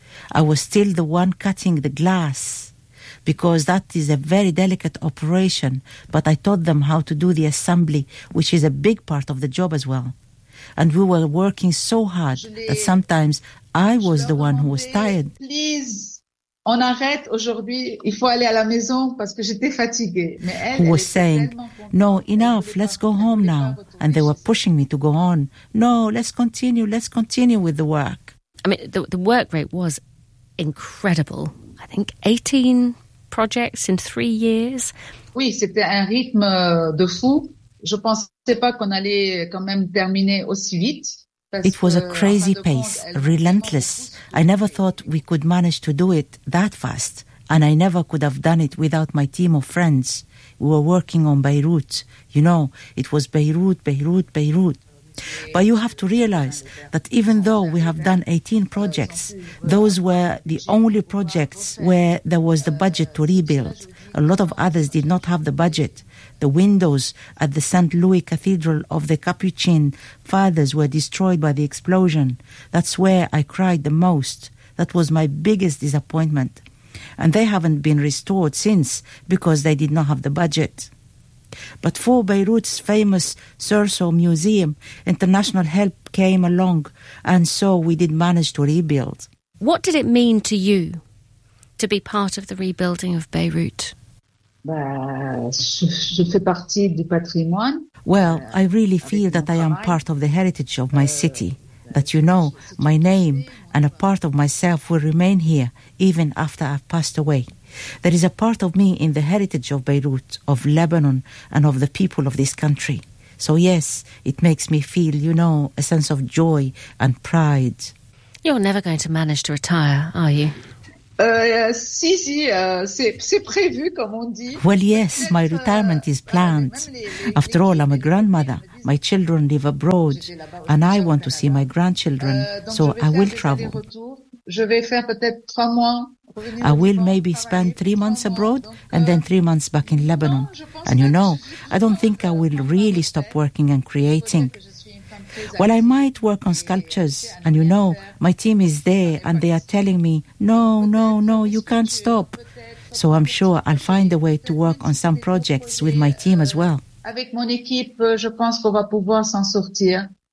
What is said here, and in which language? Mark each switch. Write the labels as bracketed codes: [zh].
[en] I was still the one cutting the glass, because that is a very delicate operation, but I taught them how to do the assembly, which is a big part of the job as well. And we were working so hard that sometimes I was the one who was tired. [fr] "Please, on arrête aujourd'hui, il faut aller à la maison parce que j'étais fatiguée." [en] Who was saying, "No, enough, let's go home now." And they were pushing me to go on. "No, let's continue with the work." I mean, the work rate was incredible. I think 18 projects in 3 years. [fr] Oui, c'était un rythme de fou. Je pensais pas qu'on allait quand même terminer aussi vite. [en] It was a crazy pace, relentless. I never thought we could manage to do it that fast, and I never could have done it without my team of friends. We were working on Beirut. You know, it was Beirut, Beirut, Beirut. But you have to realize that even though we have done 18 projects, those were the only projects where there was the budget to rebuild. A lot of others did not have the budget. The windows at the St. Louis Cathedral of the Capuchin Fathers were destroyed by the explosion. That's where I cried the most. That was my biggest disappointment. And they haven't been restored since because they did not have the budget. But for Beirut's famous Sursaw Museum, international help came along, and so we did manage to rebuild. What did it mean to you to be part of the rebuilding of Beirut? [fr] Je fais partie du patrimoine. [en] Well, I really feel that I am part of the heritage of my city. that you know my name and a part of myself will remain here even after I've passed away. There is a part of me in the heritage of Beirut, of Lebanon, and of the people of this country. So yes, it makes me feel, you know, a sense of joy and pride. You're never going to manage to retire, are you? Well, yes, my retirement is planned. After all, I'm a grandmother. My children live abroad, and I want to see my grandchildren, so I will travel. I will maybe spend 3 months abroad and then 3 months back in Lebanon. And you know, I don't think I will really stop working and creating. Well, I might work on sculptures, and you know, my team is there and they are telling me, no, you can't stop. So I'm sure I'll find a way to work on some projects with my team as well. [fr] Avec mon équipe, je pense qu'on va pouvoir s'en sortir.